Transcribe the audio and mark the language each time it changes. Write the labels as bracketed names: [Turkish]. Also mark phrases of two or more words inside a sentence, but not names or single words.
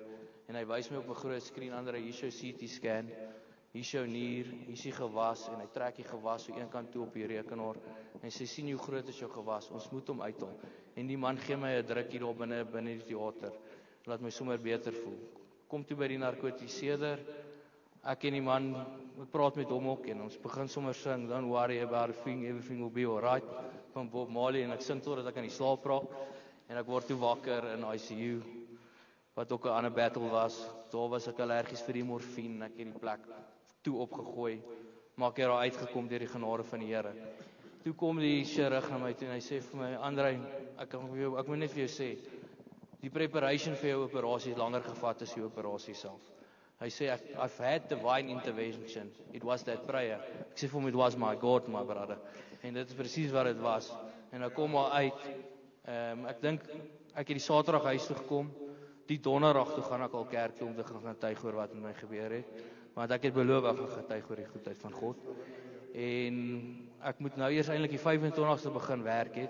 [Afrikaans] En hy wys my op 'n groot skerm ander, hier is jou CT scan, hier is jou nier, hier is die gewas en hy trek die gewas so een kant toe op die rekenaar. En sy sien hoe groot is jou gewas, ons moet hom uithaal. En die man gee my 'n druk hier daar binne die teater. Laat my sommer beter voel. kom toe by die narkotiseerder. Ek en die man, ek praat met hom ook en ons begin sommer sing, [English] don't worry about a thing, everything will be alright, [Afrikaans] van Bob Marley, en ek sing totdat ek aan die slaap raak, en ek word toe wakker in ICU, wat ook 'n ander battle was. Daar was ek allergies vir die morfine, ek het die plek toe opgegooi, maar ek het daar uitgekom deur die genade van die Here. Toe kom die chirurg na my toe en hy sê vir my, Andrei, ek moet net vir jou sê, die preparation vir jou operasie het langer gevat as die operasie self. Hy sê, [English] I've had divine intervention, it was that prayer. [Afrikaans] Ek sê vir hom, [English] it was my God, my brother. [Afrikaans] En dit is presies wat dit was. En ek kom maar uit, ek dink, ek het die Saterdag huis toe gekom, die Donderdag toe gaan ek al kerk toe om te gaan getuig oor wat met my gebeur het. Want ek het beloof ek gaan getuig oor die goedheid van God. En ek moet nou eers eintlik die 25ste begin werk het.